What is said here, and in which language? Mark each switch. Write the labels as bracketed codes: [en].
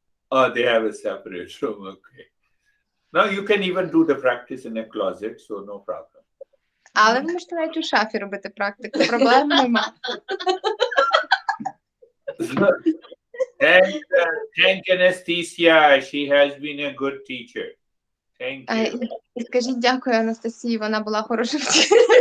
[en] Oh, they have a separate room, okay. Now you can even do the practice in a closet, so no problem. [uk] Але ви можете навіть у шафі робити практику, проблем нема. [en] Thank Anastasia, she has been a good teacher. Thank you. [uk] І скажіть дякую Анастасії, вона була хороша вчитель.